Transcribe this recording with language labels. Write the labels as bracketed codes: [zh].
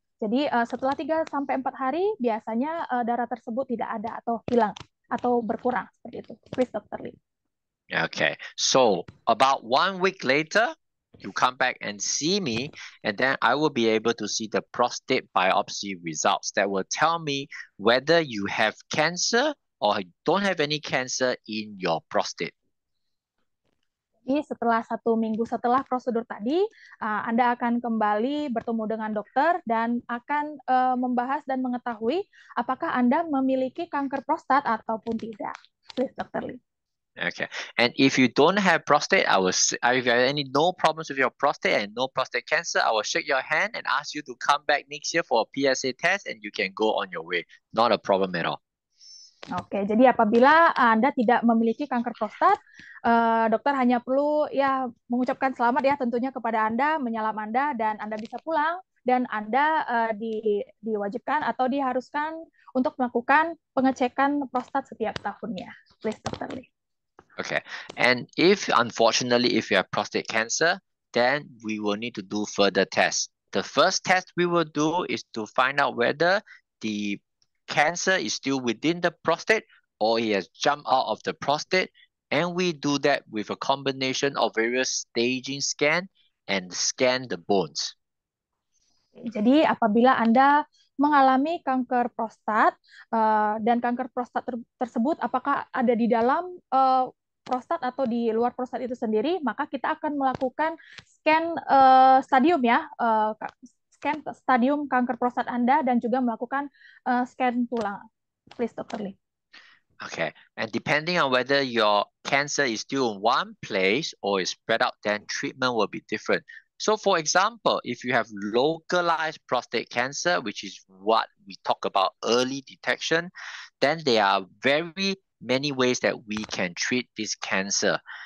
[id] Jadi setelah 3-4 hari, biasanya darah tersebut tidak ada atau hilang atau berkurang, seperti itu. [en] Please, Dr. Lee. Okay, so about 1 week later, you come back and see me, and then I will be able to see the prostate biopsy results that will tell me whether you have cancer or don't have any cancer in your prostate. [id] Jadi setelah 1 minggu setelah prosedur tadi, Anda akan kembali bertemu dengan dokter dan akan membahas dan mengetahui apakah Anda memiliki kanker prostat ataupun tidak. [en] Please, Dr. Lee. Okay, and if you don't have prostate, if you have no problems with your prostate and no prostate cancer, I will shake your hand and ask you to come back next year for a PSA test, and you can go on your way. Not a problem at all. [id] Oke, jadi apabila Anda tidak memiliki kanker prostat, dokter hanya perlu ya mengucapkan selamat ya tentunya kepada Anda, menyalam Anda, dan Anda bisa pulang, dan Anda diwajibkan atau diharuskan untuk melakukan pengecekan prostat setiap tahunnya. [en] Please, Dr. Lee. Okay, and if unfortunately if you have prostate cancer, then we will need to do further tests. The first test we will do is to find out whether the cancer is still within the prostate or it has jumped out of the prostate, and we do that with a combination of various staging scan and scan the bones. [id] Jadi apabila Anda mengalami kanker prostat dan kanker prostat tersebut apakah ada di dalam prostat atau di luar prostat itu sendiri, maka kita akan melakukan scan stadium ya, scan stadium kanker prostat Anda dan juga melakukan scan tulang. [en] Please, Dr. Lee. Okay, and depending on whether your cancer is still in one place or is spread out, then treatment will be different. So for example, if you have localized prostate cancer, which is what we talk about early detection, then there are very many ways that we can treat this cancer.